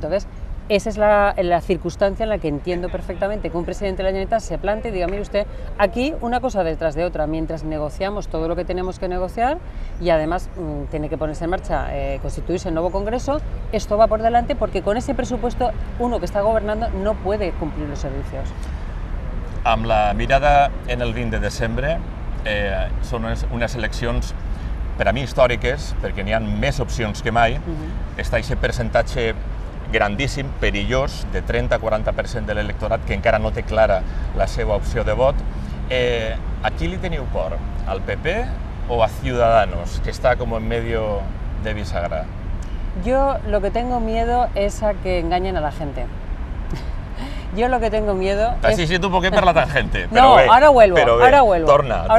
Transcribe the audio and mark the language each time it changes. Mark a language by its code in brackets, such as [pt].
[es] Entonces, esa es la circunstancia en la que entiendo perfectamente que un presidente de la Generalitat se plante y diga, mire usted, aquí una cosa detrás de otra, mientras negociamos todo lo que tenemos que negociar y además tiene que ponerse en marcha, constituirse el nuevo Congreso, esto va por delante porque con ese presupuesto uno que está gobernando no puede cumplir los servicios. [ca] Amb la mirada en el 20 de desembre, són unes eleccions per a mi històriques, perquè n'hi ha més opcions que mai, està aquest percentatge grandíssim, perillós, de 30-40% de l'electorat que encara no té clara la seva opció de vot. ¿A qui li teniu por? [es] ¿Al PP o a Ciudadanos, que está como en medio de bisagra? Yo lo que tengo miedo es a que engañen a la gente. Yo lo que tengo miedo Así es... un poquito per la tangente. No, ahora vuelvo, ahora vuelvo. [ca] Torna.